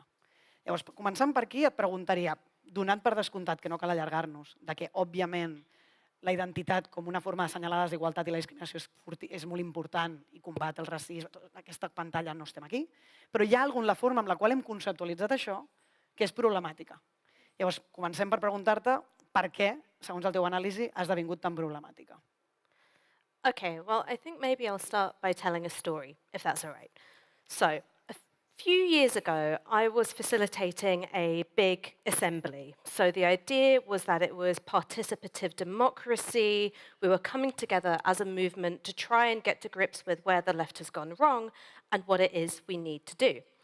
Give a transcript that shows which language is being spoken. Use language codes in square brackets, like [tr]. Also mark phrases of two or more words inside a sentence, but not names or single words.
[ca] Llavors, començant per aquí, et preguntaria, donant per descomptat que no cal allargar-nos, que, òbviament, la identitat com una forma d'assenyalar la desigualtat i la discriminació és molt important i combat el racisme, aquesta pantalla no estem aquí, però hi ha alguna forma amb la qual hem conceptualitzat això que és problemàtica. Llavors, comencem per preguntar-te per què, segons el teu anàlisi, ha esdevingut tan problemàtica. [en] Okay, well, I think maybe I'll start by telling a story, if that's all right. So, a few years ago, I was facilitating a big assembly. So the idea was that it was participative democracy. We were coming together as a movement to try and get to grips with where the left has gone wrong and what it is we need to do.